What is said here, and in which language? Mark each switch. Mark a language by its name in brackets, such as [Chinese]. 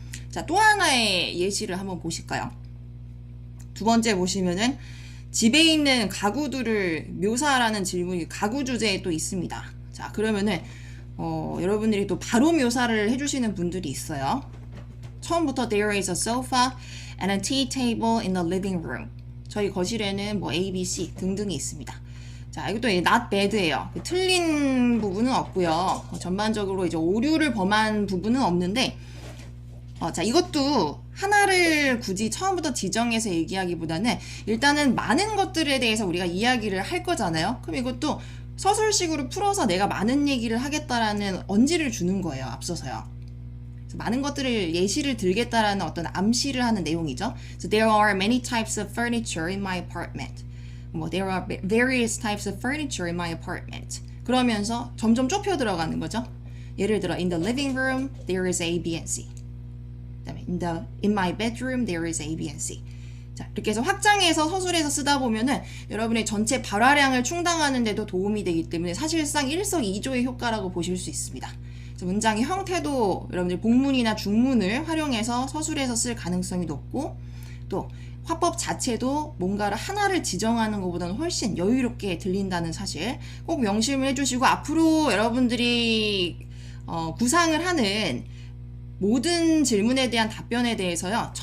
[Korean] 자, 또 하나의 예시를 한번 보실까요? 두 번째 보시면은 집에 있는 가구들을 묘사하라는 질문이 가구 주제에 또 있습니다. 자, 그러면은 여러분들이 또 바로 묘사를 해주시는 분들이 있어요. 처음부터 [English] There is a sofa and a tea table in the living room. [Korean] 저희 거실에는 뭐 A, B, C 등등이 있습니다. 자, 이것도 [English] not bad [Korean] 예요. 틀린 부분은 없고요. 전반적으로 이제 오류를 범한 부분은 없는데, 자, 이것도 하나를 굳이 처음부터 지정해서 얘기하기보다는 일단은 많은 것들에 대해서 우리가 이야기를 할 거잖아요. 그럼 이것도 서술식으로 풀어서 내가 많은 얘기를 하겠다라는 언지를 주는 거예요. 앞서서요. 그래서 많은 것들을 예시를 들겠다라는 어떤 암시를 하는 내용이죠. [English] So there are many types of furniture in my apartment. [Korean] 뭐 [English] there are various types of furniture in my apartment. [Korean] 그러면서 점점 좁혀 들어가는 거죠. 예를 들어 [English] in the living room there is A, B, and C. in my bedroom there is A, B, and C. [Korean] 자, 이렇게 해서 확장해서 서술해서 쓰다 보면은 여러분의 전체 발화량을 충당하는 데도 도움이 되기 때문에 사실상 일석이조의 효과라고 보실 수 있습니다. 그래서 문장의 형태도 여러분들 복문이나 중문을 활용해서 서술해서 쓸 가능성이 높고 또 화법 자체도 뭔가를 하나를 지정하는 것보다는 훨씬 여유롭게 들린다는 사실 꼭 명심을 해주시고 앞으로 여러분들이 구상을 하는 모든 질문에 대한 답변에 대해서요.